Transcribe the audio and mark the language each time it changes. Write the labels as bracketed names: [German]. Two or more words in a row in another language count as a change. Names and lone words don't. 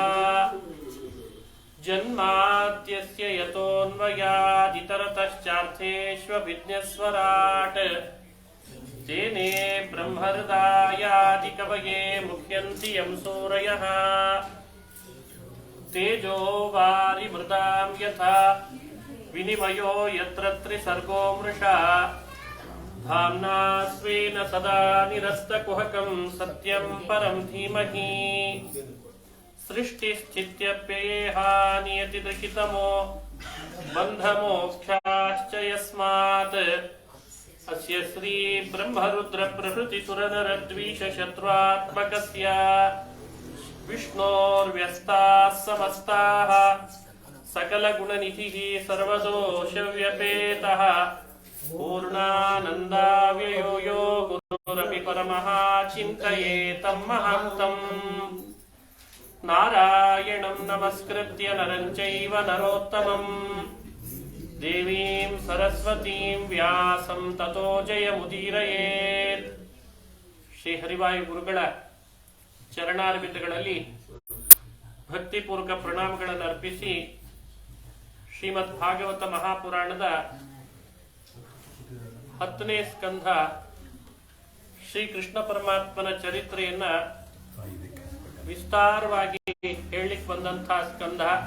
[Sanskrit] ಜನ್ಮಾದ್ಯಸ್ಯ ಯತೋನ್ವಯಾದಿತರತಶ್ಚಾರ್ಥೇಷ್ವಭಿಜ್ಞಸ್ವರಾಟ್ ತೇನೇ ಬ್ರಹ್ಮಹೃದಾಯಾದಿ ಕವಯೇ ಮುಹ್ಯಂತಿ ಯಂ ಸೂರಯಃ. ತೇಜೋ ವಾರಿ ಮೃದಾಂ ಯಥಾ ವಿನಿಮಯೋ ಯತ್ರ ತ್ರಿಸರ್ಗೋ ಮೃಷಾ ಧಾಮ್ನಾ ಸ್ವೇನ ಸದಾ ನಿರಸ್ತಕುಹಕಂ ಸತ್ಯಂ ಪರಂ ಧೀಮಹಿ. ಸೃಷ್ಟಿಸ್ಥಿತ್ಯಪ್ಯಯೇಹ ನಿಯತಿದೃಶಿತಮೋ ಬಂಧಮೋಕ್ಷಾಶ್ಚ ಯಸ್ಮಾತ್ ಅಸ್ಯ ಶ್ರೀ ಬ್ರಹ್ಮರುದ್ರ ಪ್ರಭೃತಿ ಸುರನರದ್ವೀಷ ಶತ್ರುತ್ಮಕಸ್ಯ ವಿಷ್ಣೋರ್ವ್ಯಸ್ತಾಃ ಸಮಸ್ತಾಃ ಸಕಲ ಗುಣನಿಧಿಃ ಸರ್ವದೋಷವ್ಯಪೇತಃ ಪೂರ್ಣಾನಂದಾವ್ಯಯೋ ಯೋ ಗುರುರಪಿ ಪರಮಃ ಚಿಂತಯೇತಂ ಮಹಾಂತಂ. ನಾರಾಯಣಂ ನಮಸ್ಕೃತ್ಯ ನರಂ ಚೈವ ನರೋತ್ತಮಂ ದೇವೀಂ ಸರಸ್ವತೀಂ ವ್ಯಾಸಂ ತತೋ ಜಯಮುದೀರಯೇತ್. [Kannada] ಶ್ರೀ ಹರಿವಾಯು ಗುರುಗಳ ಚರಣಾರವಿಂದಗಳಲ್ಲಿ ಭಕ್ತಿಪೂರ್ವಕ ಪ್ರಣಾಮಗಳನ್ನು ಅರ್ಪಿಸಿ ಶ್ರೀಮದ್ ಭಾಗವತ ಮಹಾಪುರಾಣದ 10ನೇ ಸ್ಕಂಧ ಶ್ರೀ ಕೃಷ್ಣ ಪರಮಾತ್ಮನ ಚರಿತ್ರೆಯನ್ನ ವಿಸ್ತಾರವಾಗಿ ಹೇಳಲಿಕ್ಕೆ ಬಂದಂತಹ ಸ್ಕಂಧ.